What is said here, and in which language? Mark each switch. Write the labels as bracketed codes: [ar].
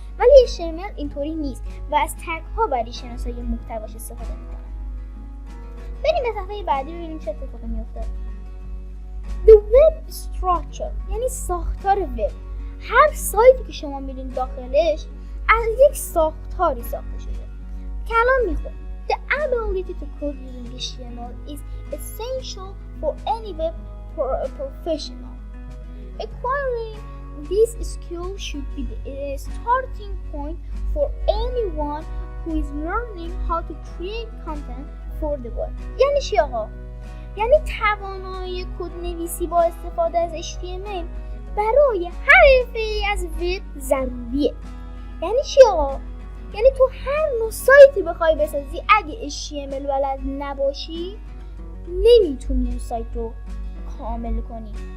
[fa] ولی HTML اینطوری نیست و از تگ ها برای شناسایی محتواش استفاده میکنن. بریم به صفحه بعدی ببینیم چه اتفاقی میفته. [en] The web structure [fa] یعنی ساختار وب. هر سایتی که شما میرین داخلش از یک ساختاری ساخته شده. کلام میخونم [en] The ability to code using HTML is essential for any web professional. Acquiring this skill should be the starting point for anyone who is learning how to create content for the web. [fa] یعنی چی آقا؟ یعنی توانایی کد نویسی با استفاده از HTML برای هر حرفه‌ای از وب ضروریه. یعنی چی آقا؟ یعنی تو هر نوع سایتی بخوای بسازی اگه HTML بلد نباشی نمیتونی اون سایت رو کامل کنی.